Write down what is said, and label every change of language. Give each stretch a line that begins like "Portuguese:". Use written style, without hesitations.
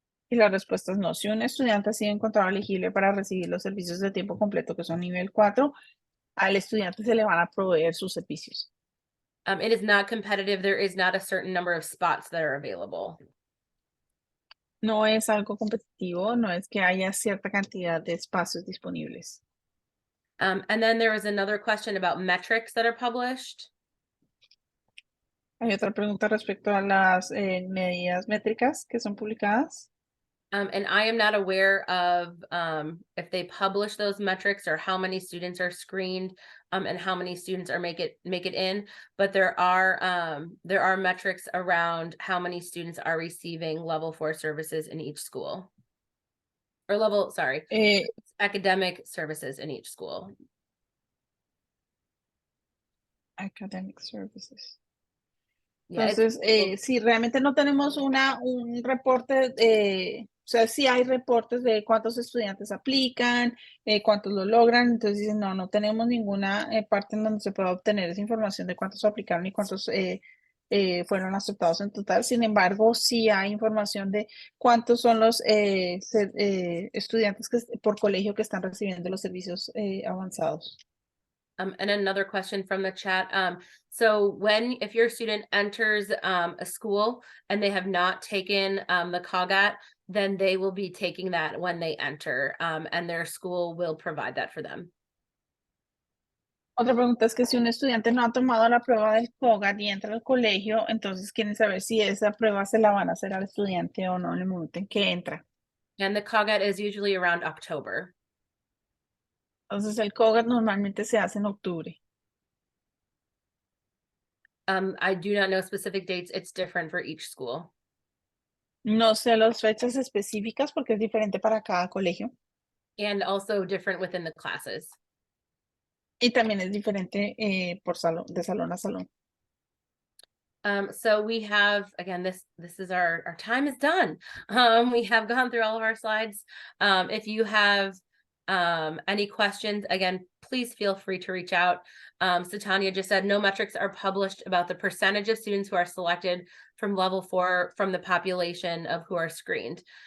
Spanish: Y la respuesta es no. Si un estudiante ha sido encontrado elegible para recibir los servicios de tiempo completo que son nivel 4, al estudiante se le van a proveer sus servicios.
English: It is not competitive. There is not a certain number of spots that are available.
Spanish: No es algo competitivo, no es que haya cierta cantidad de espacios disponibles.
English: And then there was another question about metrics that are published.
Spanish: Hay otra pregunta respecto a las medidas métricas que son publicadas.
English: And I am not aware of if they publish those metrics or how many students are screened and how many students are make it in. But there are metrics around how many students are receiving level 4 services in each school. Or Eh, academic services in each school. Academic Services. Yeah,
Spanish: Entonces, si realmente no tenemos un reporte, o sea, sí hay reportes de cuántos estudiantes aplican, cuántos lo logran, entonces dicen, no, no tenemos ninguna parte en donde se pueda obtener esa información de cuántos aplicaron y cuántos fueron aceptados en total. Sin embargo, sí hay información de cuántos son los estudiantes por colegio que están recibiendo los servicios avanzados.
English: And another question from the chat. So if your student enters a school and they have not taken the COGAT, then they will be taking that when they enter, and their school will provide that for them.
Spanish: Otra pregunta es que si un estudiante no ha tomado la prueba del COGAT y entra al colegio, entonces quieren saber si esa prueba se la van a hacer al estudiante o no en el momento en que entra.
English: And the COGAT is usually around October.
Spanish: Entonces el COGAT normalmente se hace en octubre.
English: I do not know specific dates. It's different for each school.
Spanish: No sé las fechas específicas porque es diferente para cada colegio
English: And also different within the classes.
Spanish: y también es diferente por salón, de salón a salón.
English: So we have, again, this is our time is done. We have gone through all of our slides. If you have any questions, again, please feel free to reach out. So Tanya just said no metrics are published about the percentage of students who are selected from level 4 from the population of who are screened.